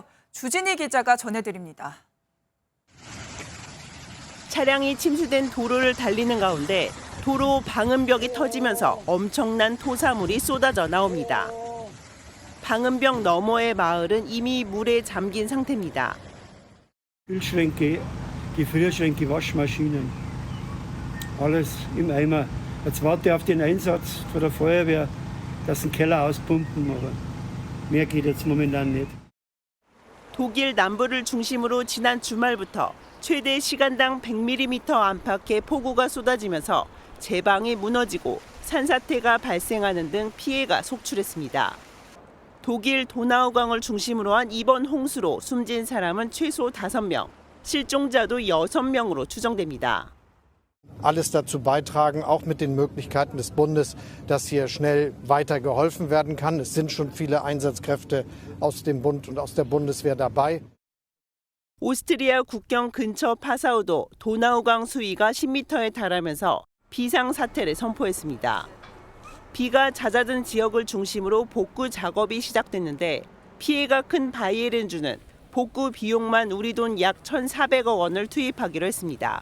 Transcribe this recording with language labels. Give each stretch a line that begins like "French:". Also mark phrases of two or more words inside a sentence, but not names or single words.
Korean: 주진희 기자가 전해드립니다. 차량이 침수된 도로를 달리는 가운데 도로 방음벽이 터지면서 엄청난 토사물이 쏟아져 나옵니다. 방음벽 너머의 마을은 이미 물에 잠긴 상태입니다.
German: Kühlschränke, Gefrierschränke, Waschmaschinen, alles im Eimer. Jetzt warte auf den Einsatz von der Feuerwehr, dass den Keller auspumpen, aber mehr geht jetzt momentan nicht.
Korean: 독일 남부를 중심으로 지난 주말부터 최대 시간당 100mm 안팎의 폭우가 쏟아지면서 제방이 무너지고 산사태가 발생하는 등 피해가 속출했습니다. 독일 도나우강을 중심으로 한 이번 홍수로 숨진 사람은 최소 5명, 실종자도 6명으로 추정됩니다.
German: Alles dazu beitragen, auch mit den Möglichkeiten des Bundes, dass hier schnell weiter geholfen werden kann. Es sind schon viele Einsatzkräfte aus dem Bund und aus der Bundeswehr dabei.
Korean: 오스트리아 국경 근처 파사우도 도나우강 수위가 10m에 달하면서 비상사태를 선포했습니다. 비가 잦아든 지역을 중심으로 복구 작업이 시작됐는데 피해가 큰 바이에른주는 복구 비용만 우리 돈 약 1,400억 원을 투입하기로 했습니다.